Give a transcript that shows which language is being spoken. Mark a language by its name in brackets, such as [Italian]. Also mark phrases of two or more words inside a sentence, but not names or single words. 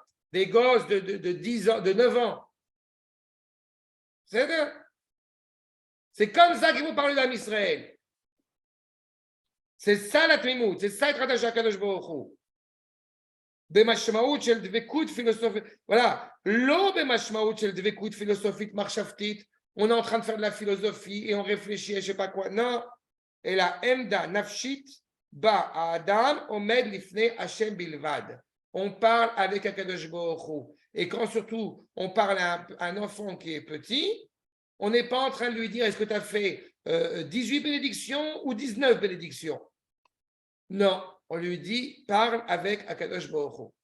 [French] Des gosses de 10 ans, de 9 ans. C'est comme ça qu'ils vont parler d'Am Israël. C'est ça la tmimout, c'est ça être attaché à Kadosh Baruch Hu. [Hebrew] במשמעות של דבקות [French] philosophique. Voilà. [Hebrew] לא במשמעות של דבקות philosophique marchavtit. [French] On est en train de faire de la philosophie et on réfléchit à je sais pas quoi. Non. Et [Hebrew] לעמדה נפשית בה אדם עומד לפני השם בלבד. [French] On parle avec Akadosh Baruch Hu. Et quand surtout on parle à un enfant qui est petit, on n'est pas en train de lui dire est-ce que tu as fait 18 bénédictions ou 19 bénédictions. Non, on lui dit parle avec Akadosh Baruch Hu.